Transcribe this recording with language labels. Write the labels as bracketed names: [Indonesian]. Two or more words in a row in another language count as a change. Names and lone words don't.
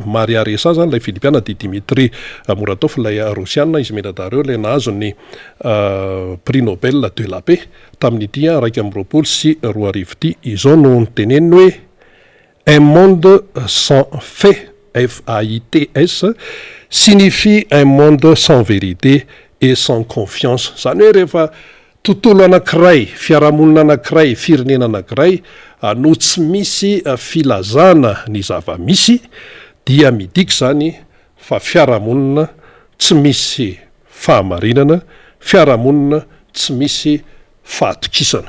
[Malagasy] Maria Ressa zany lay filipiana de Dimitri Muratov lay rosiana, izy menadareo lay nahazo ny prix Nobel de la paix tamin'ity 2024 ty. Izao no niteneniny hoe [French] un monde sans fait, FAITS, signifie un monde sans vérité et sans confiance. [Malagasy] Zany hoe rehefa tontolo anankiray, fiarahamonina anankiray, firenena anankiray no tsy misy filazana ny zava-misy dia midika zany fa fiarahamonina tsy misy fahamarinana, fiarahamonina tsy misy fahatokisana.